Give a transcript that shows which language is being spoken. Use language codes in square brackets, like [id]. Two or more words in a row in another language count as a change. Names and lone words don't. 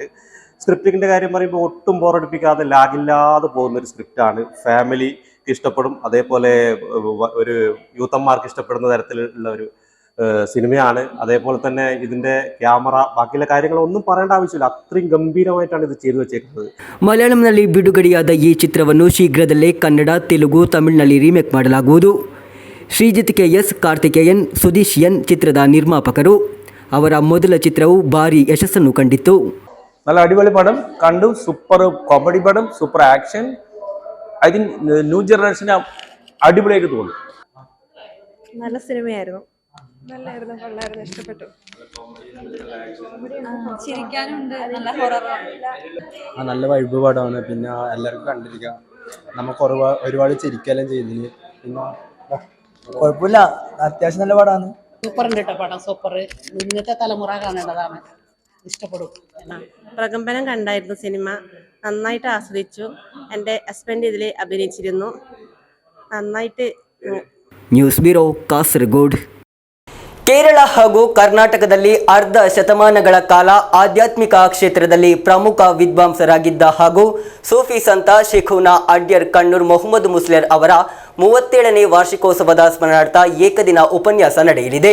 [ml] സ്ക്രിപ്റ്റിങ്ങിൻ്റെ കാര്യം പറയുമ്പോൾ ഒട്ടും ബോറടിപ്പിക്കാതെ ലാഗില്ലാതെ പോകുന്നൊരു സ്ക്രിപ്റ്റാണ്. ഫാമിലിക്ക് ഇഷ്ടപ്പെടും, അതേപോലെ ഒരു യൂത്തന്മാർക്ക് ഇഷ്ടപ്പെടുന്ന തരത്തിലുള്ള ഒരു സിനിമയാണ്. അതേപോലെ തന്നെ ഇതിന്റെ ക്യാമറ, ബാക്കിയുള്ള കാര്യങ്ങളൊന്നും പറയേണ്ട ആവശ്യമില്ല, അത്രയും ഗംഭീരമായിട്ടാണ് ഇത് ചെയ്തു വെച്ചേക്കുന്നത്. [kn] ಮಲಯಾಳಂನಲ್ಲಿ ಬಿಡುಗಡೆಯಾದ ಈ ಚಿತ್ರವನ್ನು ಶೀಘ್ರದಲ್ಲೇ ಕನ್ನಡ, ತೆಲುಗು, ತಮಿಳಿನಲ್ಲಿ ರೀಮೇಕ್ ಮಾಡಲಾಗುವುದು. ಶ್ರೀಜಿತ್ KS, ಕಾರ್ತಿಕೇಯನ್, ಸುದೀಶ್ N ಚಿತ್ರದ ನಿರ್ಮಾಪಕರು. ಅವರ ಮೊದಲ ಚಿತ್ರವು ಭಾರಿ ಯಶಸ್ಸನ್ನು ಕಂಡಿತ್ತು. [ml] നല്ല അടിപൊളി പടം കണ്ടു. [en] super comedy [ml] പടം, [en] super action. I think new generation [ml] അടിപൊളിയായിട്ട് തോന്നി. നല്ല സിനിമയായിരുന്നു. നല്ലായിരുന്നു, കൊള്ളായിരുന്നു, ഇഷ്ടപ്പെട്ടു. ചിരിക്കാനുണ്ട്, നല്ല ഹൊററാണ്. നല്ല വൈബ് പടമാണ്. പിന്നെ എല്ലാവർക്കും കണ്ടിരിക്കാം. നമുക്ക് ഒരുപാട് ചിരിക്കെല്ലാം ചെയ്യുന്നില്ല. പിന്നെ കുഴപ്പമില്ല, അത്യാവശ്യം നല്ല പടമാണ്. സൂപ്പർ ഉണ്ട് കേട്ടോ പടം. സൂപ്പർ, ഇന്നത്തെ തലമുറ കാണേണ്ടതാണ്, ഇഷ്ടപ്പെടും. പ്രകമ്പനം കണ്ടായിരുന്നു സിനിമ, നന്നായിട്ട് ആസ്വദിച്ചു. എൻ്റെ ഹസ്ബൻഡ് ഇതിൽ അഭിനയിച്ചിരുന്നു, നന്നായിട്ട്. [kn] ನ್ಯೂಸ್ ಬ್ಯೂರೋ ಕಾಸರಗೋಡು. ಕೇರಳ ಹಾಗೂ ಕರ್ನಾಟಕದಲ್ಲಿ ಅರ್ಧ ಶತಮಾನಗಳ ಕಾಲ ಆಧ್ಯಾತ್ಮಿಕ ಕ್ಷೇತ್ರದಲ್ಲಿ ಪ್ರಮುಖ ವಿದ್ವಾಂಸರಾಗಿದ್ದ ಹಾಗೂ ಸೂಫಿ ಸಂತ ಶೇಖುನಾ ಅಡ್ಯರ್ ಕಣ್ಣೂರ್ ಮೊಹಮ್ಮದ್ ಮುಸ್ಲಿಯರ್ ಅವರ 37ನೇ ವಾರ್ಷಿಕೋತ್ಸವದ ಸ್ಮರಣಾರ್ಥ ಏಕದಿನ ಉಪನ್ಯಾಸ ನಡೆಯಲಿದೆ.